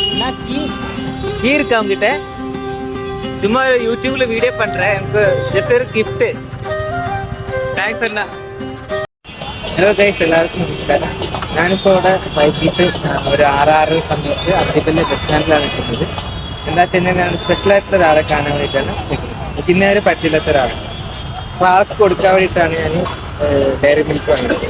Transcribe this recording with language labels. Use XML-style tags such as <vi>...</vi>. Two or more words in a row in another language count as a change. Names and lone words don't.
<ta>கீ இருக்கா உங்ககிட்ட? சும்மா யூடியூப்ல வீடியோ பண்றேன், எனக்கு ஜஸ்ட் ஒரு கிஃப்ட்.</ta> <ml>താങ്ക്സ് അണ്ണ.</ml> <en>hello guys,</en> <ml>എല്ലാവർക്കും നമസ്കാരം. ഞാനിപ്പോൾ ഇവിടെ വൈകിട്ട് ഒരു 6 സമയത്ത് അത്തിപ്പള്ളി ബസ് സ്റ്റാൻഡിലാണ് നിൽക്കുന്നത്. എന്താ വെച്ച് കഴിഞ്ഞാൽ ഞാൻ സ്പെഷ്യലായിട്ടുള്ള ഒരാളെ കാണാൻ വേണ്ടിയിട്ടാണ് നിൽക്കുന്നത്. ഇന്നേ വരെ പറ്റില്ലാത്ത ഒരാളാണ്. അപ്പോൾ ആൾക്ക് കൊടുക്കാൻ വേണ്ടിയിട്ടാണ് ഞാൻ ഡയറി മിൽക്ക് വാങ്ങിയത്.</ml>